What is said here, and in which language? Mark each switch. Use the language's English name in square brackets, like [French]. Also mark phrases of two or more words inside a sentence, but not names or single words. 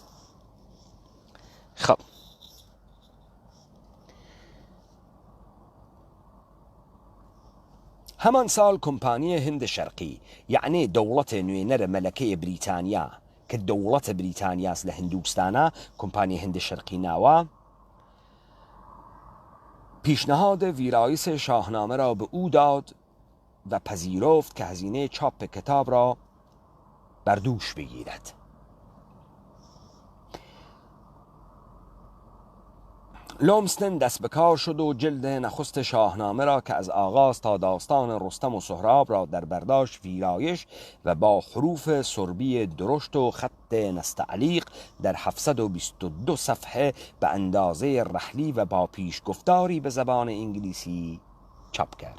[Southern Kurdish] خب هەمان ساڵ کۆمپانیە هند شەرقی یعنی دەوڵەتە نوێنەرە مەلەکەیە بریتانیا کە دەوڵەتە بریتانیاس لە هندوستانە کۆمپانیە هند شەرقی ناوە [Persian] پیشنهاد ویرایش شاهنامه را به او داد و پذیرفت که هزینه چاپ کتاب را بر دوش بگیرد. لومستن دست به کار شد و جلد نخست شاهنامه را که از آغاز تا داستان رستم و سهراب را در برداشت ویرایش و با حروف سربی درشت و خط نستعلیق در 722 صفحه به اندازه رحلی و با پیشگفتاری به زبان انگلیسی چاپ کرد.